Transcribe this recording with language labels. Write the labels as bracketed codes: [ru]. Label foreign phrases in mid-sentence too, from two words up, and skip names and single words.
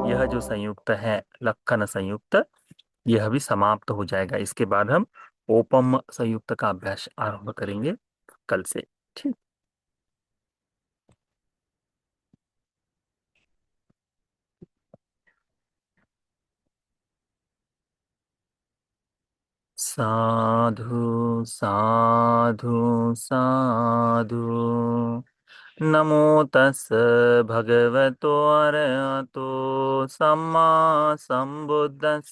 [hi] जो संयुक्त है लक्षण संयुक्त, यह भी समाप्त हो जाएगा। इसके बाद हम ओपम संयुक्त का अभ्यास आरंभ करेंगे कल से। [pi] ठीक। साधु साधु साधु। नमो तस् भगवतो अरहतो सम्मा सम्बुद्धस्स।